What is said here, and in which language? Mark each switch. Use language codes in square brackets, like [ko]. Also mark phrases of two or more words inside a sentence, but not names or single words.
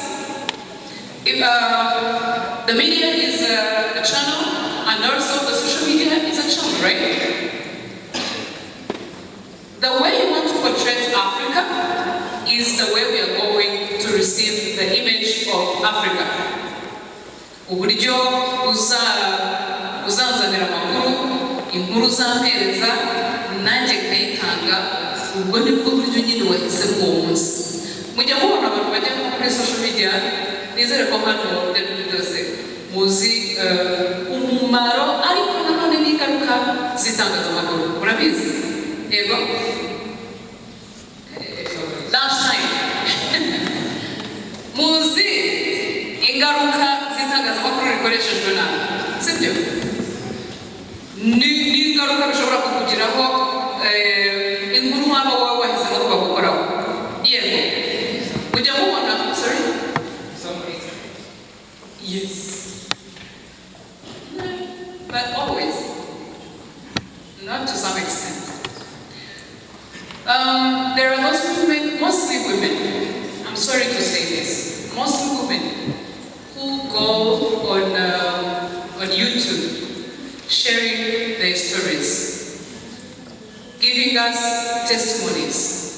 [en] If the media is a channel, and also the social media is a channel, right? The way you want to portray Africa is the way we are going to receive the image of Africa. [rw] Uburyo uzanzanira amakuru, inkuru uzampereza, nanjye nkayitanga, ubwo nibwo buryo nyine wahisemo uwo munsi. Mujya mubona abantu bajya kuri [en] social media, [rw] nizere ko hano byose muzi umumaro ariko nanone n'ingaruka z'itangazamakuru. Murabizi? Yego? [en] Last time. [rw] Muzi ingaruka z'itangazamakuru rikoreshejwe nabi. Sibyo? N'ingaruka bishobora kukugiraho inkuru waba wowe wahisemo ko bagukoraho. Yego? Mujya mubona? [en] Sorry? Yes. But always. Not to some extent. There are those women, mostly women, I'm sorry to say this, mostly women who go on YouTube sharing their stories, giving us testimonies.